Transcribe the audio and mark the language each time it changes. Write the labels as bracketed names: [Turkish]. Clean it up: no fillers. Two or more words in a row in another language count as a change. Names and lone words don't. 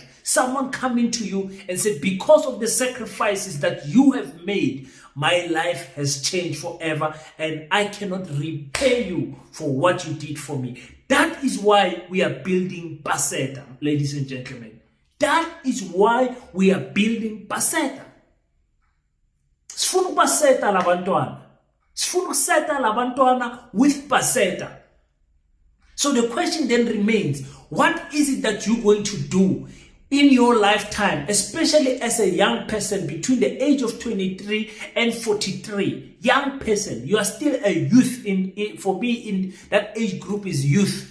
[English] Someone coming to you and say, because of the sacrifices that you have made, my life has changed forever and I cannot repay you for what you did for me. That is why we are building PASETA, ladies and gentlemen. That is why we are building PASETA. [North Ndebele] Sifuna ukubaseta labantwana. Sifuna ukuseta labantwana with PASETA. [English] So the question then remains, what is it that you're going to do in your lifetime, especially as a young person between the age of 23 and 43, young person, you are still a youth. For me, in that age group is youth.